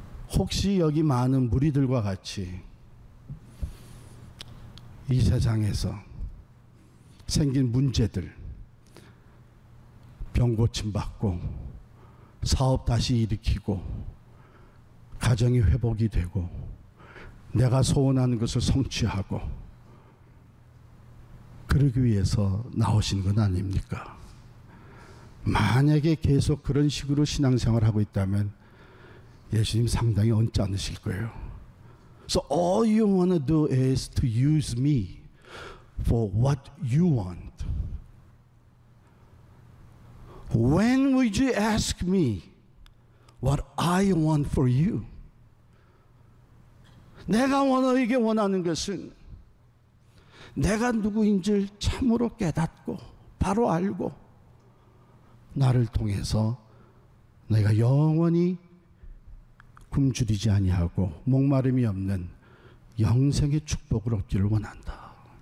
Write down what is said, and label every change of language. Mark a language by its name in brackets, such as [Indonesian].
[Korean] 혹시 여기 많은 무리들과 같이 이 세상에서 생긴 문제들, 병 고침 받고 사업 다시 일으키고 가정이 회복이 되고 내가 소원하는 것을 성취하고 그러기 위해서 나오신 건 아닙니까? 만약에 계속 그런 식으로 신앙생활을 하고 있다면 예수님 상당히 언짢으실 거예요. [English] So all you want to do is to use me for what you want. When would you ask me what I want for you? [Korean] 내가 너에게 원하는 것은 내가 누구인지를 참으로 깨닫고 바로 알고 나를 통해서 내가 영원히 굶주리지 아니하고 목마름이 없는 영생의 축복을 얻기를 원한다.